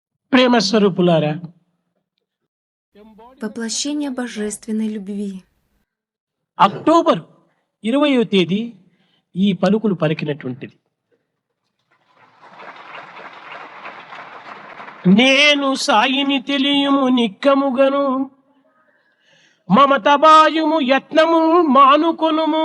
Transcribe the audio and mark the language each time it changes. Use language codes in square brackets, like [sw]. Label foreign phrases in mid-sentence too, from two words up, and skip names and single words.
[te] ప్రేమ స్వరూపులారా, [ru] Воплощение божественной любви. [te] అక్టోబర్ 20వ తేదీ ఈ పలుకులు పలికినటువంటిది. నేను సాయిని తెలియము నిక్కముగను, మమతబాయుము యత్నము మానుకొనుము.